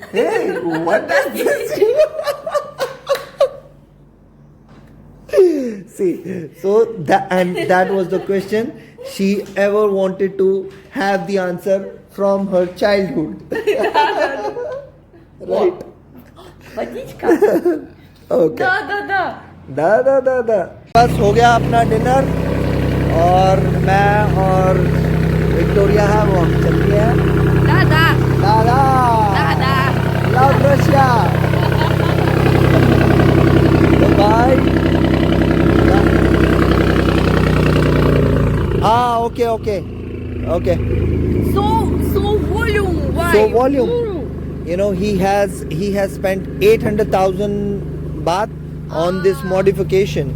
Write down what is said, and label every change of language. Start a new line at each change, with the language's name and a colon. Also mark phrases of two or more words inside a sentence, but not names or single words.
English: Hey, what does this see, so that was the question she ever wanted to have the answer from her childhood. Right.
Russian: Водичка.
English: Okay.
Russian: Да.
Hindi: बस हो गया अपना डिनर और मैं और विक्टोरिया है वो हम चल रहे हैं दादा
English: love Russia bye okay So volume. Why? So volume. He has spent 800,000 baht on this modification.